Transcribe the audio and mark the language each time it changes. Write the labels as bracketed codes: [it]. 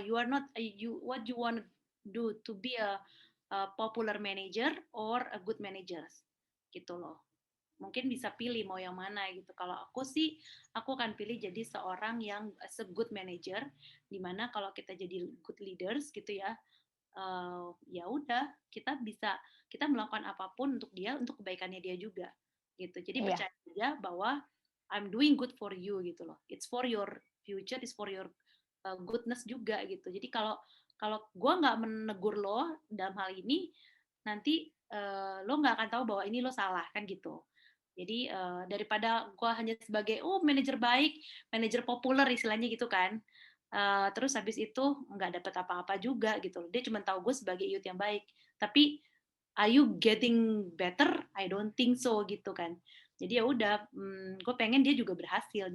[en] You are not what you want do to be a popular manager or a good manager?" [id] Gitu loh. Mungkin bisa pilih mau yang mana gitu. Kalau aku sih, aku akan pilih jadi seorang yang [en] as a good manager, [id] di mana kalau kita jadi [en] good leaders [id] gitu ya, ya udah kita melakukan apapun untuk dia, untuk kebaikannya dia juga gitu. Jadi iya percaya aja bahwa [en] I'm doing good for you [id] gitu loh. [en] It's for your future, it's for your goodness [id] juga gitu. Jadi kalau kalau gue nggak menegur lo dalam hal ini, nanti lo nggak akan tahu bahwa ini lo salah kan gitu. Jadi daripada gue hanya sebagai oh manajer baik, manajer populer istilahnya gitu kan, terus habis itu nggak dapat apa-apa juga gitu loh. Dia cuma tahu gue sebagai youth yang baik. Tapi [en] are you getting better? I don't think so [id] gitu kan. Jadi ya udah, gue pengen dia juga berhasil.